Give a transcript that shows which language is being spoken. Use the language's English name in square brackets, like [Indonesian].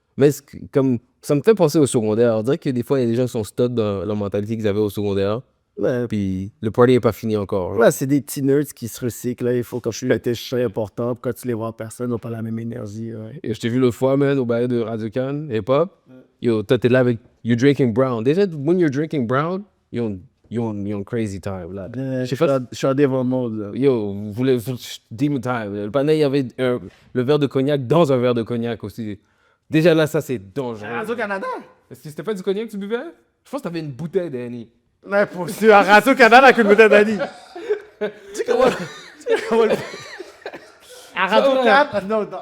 [French] Mais comme, ça me fait penser au secondaire. On dirait que des fois, il y a des gens qui sont stuck dans la mentalité qu'ils avaient au secondaire. Ouais. Puis le party n'est pas fini encore. Ouais, c'est des petits nerds qui se recyclent. Là. Il faut, comme je suis très important. Quand tu les vois en personne, ils n'ont pas la même énergie. Ouais. Et je t'ai vu l'autre fois, man, au bail de Radio Cannes, hip-hop. Yo, toi, t'es là avec. [English] You're drinking brown. [French] Déjà, [English] when you're drinking brown, you're on crazy time. [French] Là. Je suis en devant le monde. Là. [English] Yo, demon time. [French] Le panel, il y avait le verre de cognac dans un verre de cognac aussi. Déjà là, ça, c'est dangereux. Radio-Canada? Est-ce que c'était pas du cognac que tu buvais? Je pense que t'avais une bouteille d'Annie. Ouais, pour sûr, à Radio-Canada avec une bouteille d'Annie. Tu sais comment à Radio-Can, non,